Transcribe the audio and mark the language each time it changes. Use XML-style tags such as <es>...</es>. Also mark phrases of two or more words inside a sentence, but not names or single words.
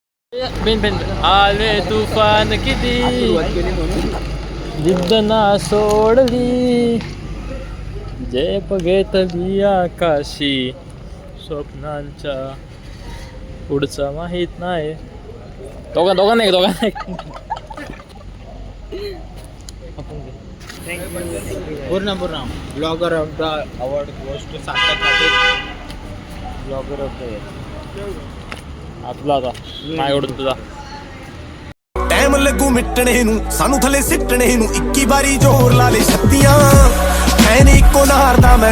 <mr>बिन बिन आले तुफान किती जिद्द ना सोडली झेप घेतली आकाशी स्वप्नांच्या पुढचा माहित नाही दोघांना नाही</mr> <en>पूर्ण blogger of the award goes to सार्थक पाटील blogger of the</en> <mr>तुला आता काय आवडतं तुझा</mr> <pa>ਟਾਈਮ ਲੱਗੂ ਮਿਟਣੇ ਨੂੰ ਸਾਨੂੰ ਥੱਲੇ ਸਿੱਟਣੇ ਨੂੰ 21 ਵਾਰੀ ਜ਼ੋਰ ਲਾ ਲੈ ਛੱਤੀਆਂ ਐਨ ਇੱਕੋ ਨਾਰ ਦਾ ਮੈਂ</pa>